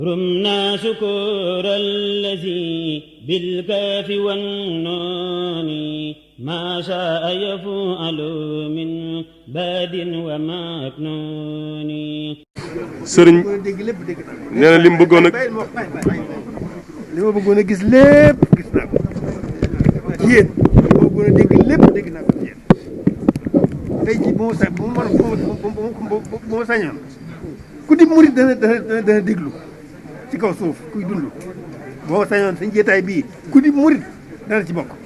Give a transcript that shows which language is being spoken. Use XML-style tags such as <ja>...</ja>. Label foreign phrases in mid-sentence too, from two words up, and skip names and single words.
<ar>رمنا شكور الذي بالكاف والنون ما شاء يفعل من باد ومكنون</ar> <wo>sëriñ nee na li mu bëggoon a li ma bëggoon a gis lépp gis naa ko ci yéen li ma bëggoon a dégg lépp dégg naa ko ci yéen tey jii bu ma sañoon ku di murit dana déglu ci kaw suuf kuy dund boo ma sañoon sañ jeetaay bii ku di murit dana ci bokk</wo>